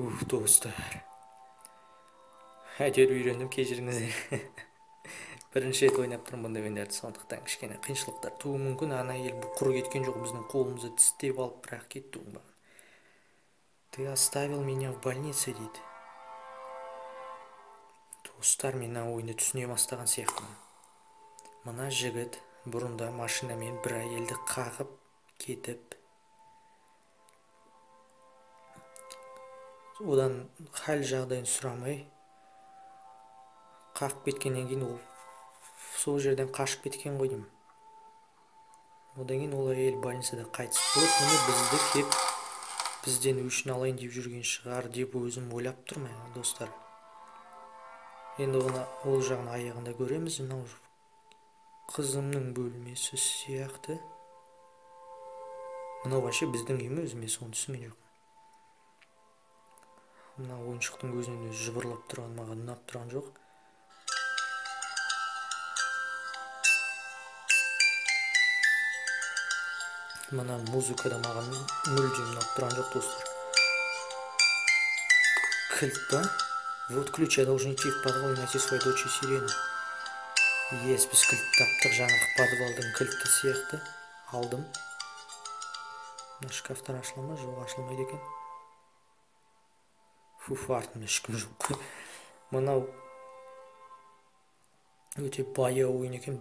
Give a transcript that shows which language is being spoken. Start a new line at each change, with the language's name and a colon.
Kazakh: Достар. Әйтеуір үйрендім, кешіріңіздер. Бірінші рет ойнап тұрмын бұндай ойындарды, сондықтан кішкене қиыншылықтар туы мүмкін. Ана ел құр кеткен жоқ, біздің қолымызды тістеп алып бірақ кетті оңбаған.
Russian: Ты оставил меня в больнице
Kazakh: дейді. Достар, мен ойынды түсіне бастаған сияқтымын. Мына жігіт бұрында машинамен бір әйелді қағып кетіп, одан хал жағдайын сұрамай қағып кеткеннен кейін ол сол жерден қашып кеткен ғой деймін. Одан кейін ол әйел больницада қайтыс болып, міне бізді кеп бізден өшін алайын деп жүрген шығар деп өзім ойлап тұрмын, достар. Енді ол жағын аяғында көреміз. Мынау қызымның бөлмесі сияқты. Мынау вообще біздің үйіміз, мен соны түсінген жоқпын. Мына ойыншықтың көзінен өзі жыбырлап тұрған маған ұнап тұрған жоқ. Мына музыкада маған мүлдем ұнап тұрған жоқ, достар. Кілт па?
Russian: Вот ключ, я должен идти в подвал и найти своей дочери Сирену.
Kazakh: Ес, біз кілт таптық, жаңағы подвалдың кілті сияқты. Алдым. Мына шкафтар ашыла ма? Жоқ, ашылмайды екен. Артында ешкім жоқ. Мынау өте баяу ойын екен.